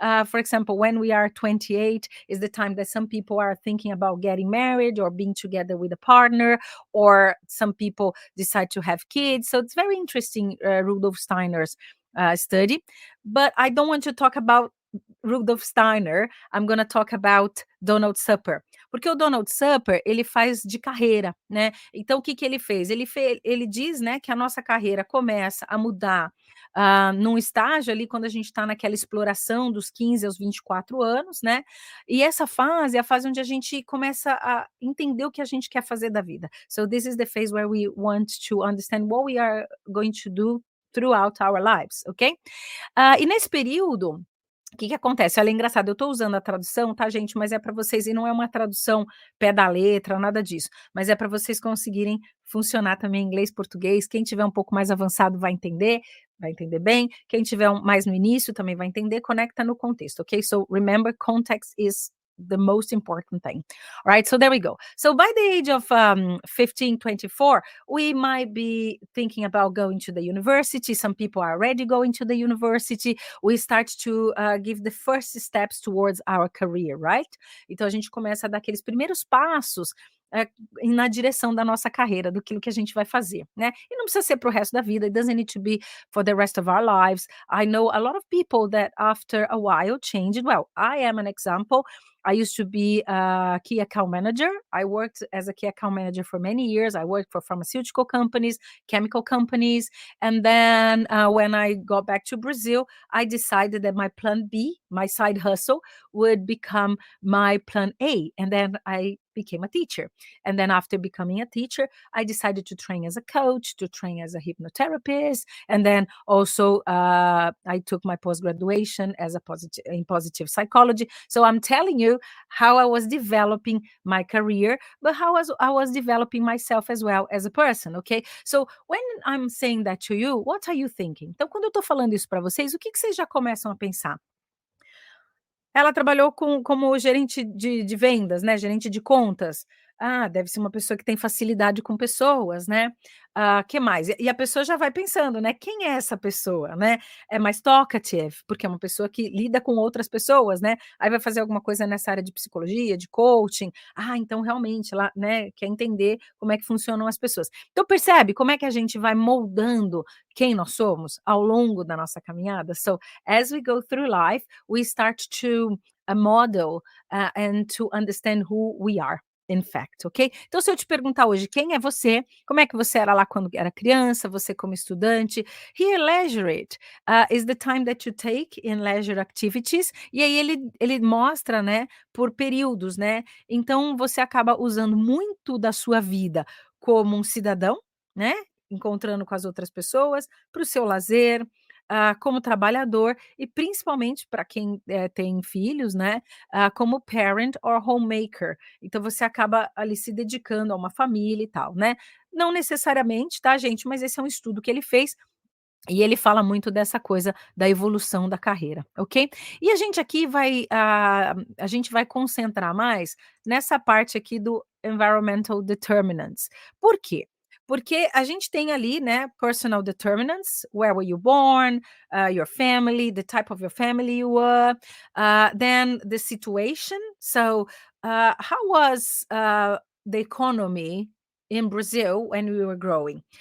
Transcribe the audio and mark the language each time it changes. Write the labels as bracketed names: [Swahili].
[English] For example, when we are 28 is the time that some people are thinking about getting married or being together with a partner, or some people decide to have kids. So it's very interesting, Rudolf Steiner's study. But I don't want to talk about Rudolf Steiner. I'm going to talk about Donald Supper. [Portuguese] Porque o Donald Supper, ele faz de carreira, né? Então, o que que ele fez? Ele diz, né, que a nossa carreira começa a mudar num estágio ali quando a gente está naquela exploração dos 15 aos 24 anos, né? E essa fase é a fase onde a gente começa a entender o que a gente quer fazer da vida. [English] So this is the phase where we want to understand what we are going to do throughout our lives, ok? [Portuguese] E nesse período, o que que acontece? Olha, é engraçado, eu estou usando a tradução, tá, gente? Mas é para vocês, e não é uma tradução pé da letra, nada disso. Mas é para vocês conseguirem funcionar também em inglês, português. Quem tiver um pouco mais avançado vai entender bem. Quem tiver mais no início também vai entender. Conecta no contexto, ok? [English] So remember, context is the most important thing. All right, so there we go. So by the age of 15, 24, we might be thinking about going to the university. Some people are already going to the university. We start to give the first steps towards our career, right? [Portuguese] Então a gente começa a dar aqueles primeiros passos na direção da nossa carreira, do que a gente vai fazer, né? E não precisa ser para o resto da vida. [English] It doesn't need to be for the rest of our lives. I know a lot of people that after a while changed. Well, I am an example. I used to be a key account manager. I worked as a key account manager for many years. I worked for pharmaceutical companies, chemical companies. And then when I got back to Brazil, I decided that my plan B, my side hustle, would become my plan A. And then I became a teacher. And then after becoming a teacher, I decided to train as a coach, to train as a hypnotherapist. And then also I took my post-graduation as in positive psychology. So I'm telling you how I was developing my career, but how I was developing myself as well as a person, okay? So when I'm saying that to you, what are you thinking? [Portuguese] Então, quando eu tô falando isso para vocês, o que vocês já começam a pensar? Ela trabalhou como gerente de vendas, né, gerente de contas. Ah, deve ser uma pessoa que tem facilidade com pessoas, né. Que mais? E a pessoa já vai pensando, né, quem é essa pessoa, né? É mais talkative, porque é uma pessoa que lida com outras pessoas, né, aí vai fazer alguma coisa nessa área de psicologia, de coaching. Então realmente ela, né, quer entender como é que funcionam as pessoas. Então percebe como é que a gente vai moldando quem nós somos ao longo da nossa caminhada? [English] So, as we go through life, we start to model and to understand who we are. In fact, ok? [Portuguese] Então, se eu te perguntar hoje quem é você, como é que você era lá quando era criança, você como estudante, [English] here leisure it is the time that you take in leisure activities, [Portuguese] e aí ele mostra, né, por períodos, né? Então, você acaba usando muito da sua vida como um cidadão, né? Encontrando com as outras pessoas, para o seu lazer, como trabalhador e principalmente para quem tem filhos, né, como [English] parent or homemaker. [Portuguese] Então você acaba ali se dedicando a uma família e tal, né. Não necessariamente, tá, gente, mas esse é um estudo que ele fez e ele fala muito dessa coisa da evolução da carreira, ok? E a gente aqui a gente vai concentrar mais nessa parte aqui do environmental determinants. Por quê? Porque a gente tem ali, né, [English] personal determinants, where were you born, your family, the type of your family you were, then the situation. So, how was the economy in Brazil when we were growing?